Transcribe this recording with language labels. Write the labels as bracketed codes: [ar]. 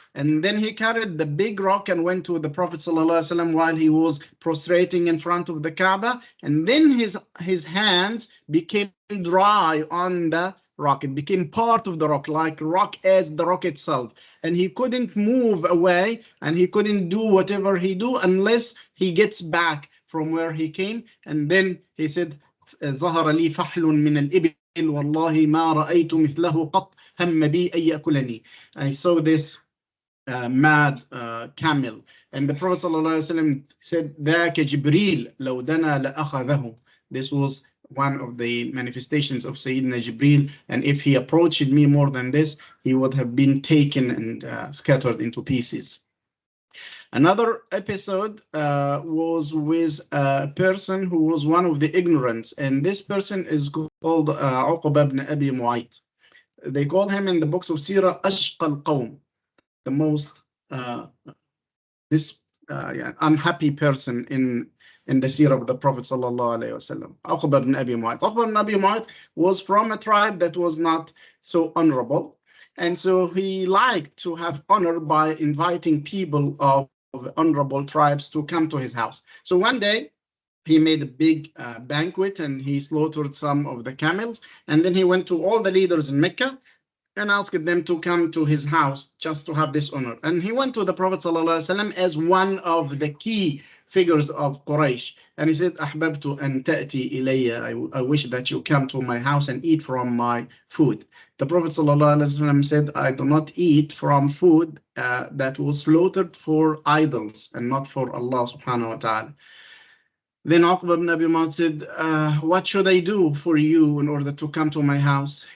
[en] And then he carried the big rock and went to the Prophet ﷺ while he was prostrating in front of the Kaaba, and then his hands became dry on the rock. It became part of the rock, like rock as the rock itself. And he couldn't move away, and he couldn't do whatever he do unless he gets back from where he came. And then he said, [ar] ظهر لي فحل من الإبل والله ما رأيت مثله قط هم بي أن يأكلني. [en] I saw this mad camel. And the Prophet ﷺ said, [ar] ذاك جبريل لو دنا لأخذه. [en] This was one of the manifestations of Sayyidina Jibreel, and if he approached me more than this, he would have been taken and scattered into pieces. Another episode was with a person who was one of the ignorants, and this person is called Uqba ibn Abi Mu'ayt. They call him in the books of Seerah Ashqa al-Qawm, the most unhappy person in the seerah of the Prophet sallallahu alaihi wasallam. Uqba ibn Abi Mu'ayt. Uqba ibn Abi Mu'ayt was from a tribe that was not so honorable, and so he liked to have honor by inviting people of honorable tribes to come to his house. So one day he made a big banquet, and he slaughtered some of the camels, and then he went to all the leaders in Mecca and asked them to come to his house just to have this honor. And he went to the Prophet ﷺ as one of the key figures of Quraysh. And he said, [ar] أحببت أن تأتي إلي. [en] I wish that you come to my house and eat from my food. The Prophet ﷺ said, I do not eat from food that was slaughtered for idols and not for Allah subhanahu wa ta'ala. Then Uqba ibn Abi Mu'ayt said, what should I do for you in order to come to my house?